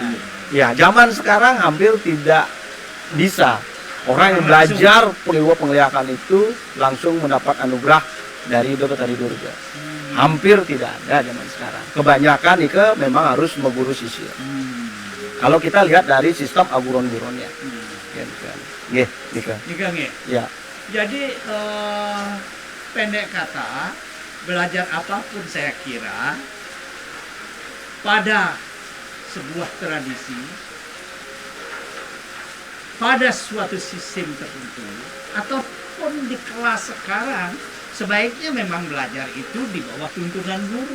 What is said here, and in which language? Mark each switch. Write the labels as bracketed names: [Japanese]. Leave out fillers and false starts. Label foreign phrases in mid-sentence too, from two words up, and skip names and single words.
[Indonesian] Ya, zaman sekarang hampir tidak bisa orang yang belajar penglihakan itu langsung mendapat anugerah dari Ido Batari Durga. Hampir tidak ada zaman sekarang. Kebanyakan itu memang harus mengguru sisir. Kalau kita lihat dari sistem aguron-guronnya. [Balinese] Nggih, Nika. [Indonesian] Nggih. Ya. Jadi pendek kata, belajar apapun saya kira pada sebuah tradisi, pada suatu sistem tertentu, ataupun di kelas sekarang, sebaiknya memang belajar itu di bawah tuntunan guru.